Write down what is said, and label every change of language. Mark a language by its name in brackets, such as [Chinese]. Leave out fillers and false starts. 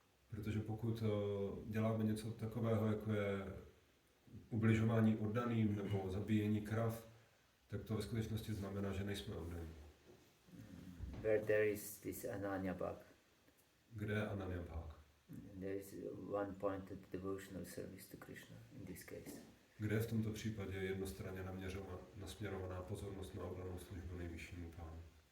[Czech] Protože pokud děláme něco takového, jako je ubližování oddaným nebo zabíjení krav, tak to ve skutečnosti znamená, že nejsme oddaní. [English] Where there is this ananya bhak. [Czech] Kde je Ananya Bhak? [English] There is one-pointed devotional service to Krishna in this case. [Czech] Kde je v tomto případě jednostranně nasměrovaná pozornost na oddanou službu nejvyššímu pánu?